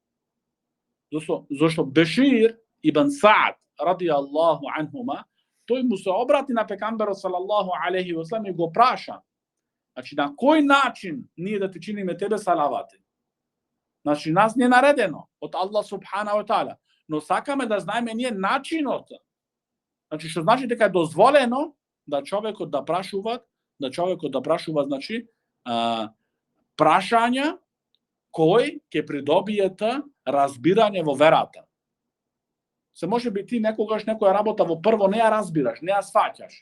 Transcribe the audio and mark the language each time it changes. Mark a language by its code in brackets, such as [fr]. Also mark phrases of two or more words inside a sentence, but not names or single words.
[mk] Зошто Бешир ибн Саад [ar] رضي الله عنهما, [mk] тој му се обрати на пекамберот [ar] صلى الله عليه وسلم [mk] и го праша: значи, на кој начин ние да ти чиниме тебе салавати? Значи, нас не е наредено од Аллах [ar] سبحانه وتعالى, [mk] но сакаме да знаеме ние начинот. Значи, што значи дека е дозволено да човекот да прашува, значи, прашања кој ќе придобиете разбирање во верата. Се може би ти некогаш некоја работа во прво не ја разбираш, не ја сваќаш.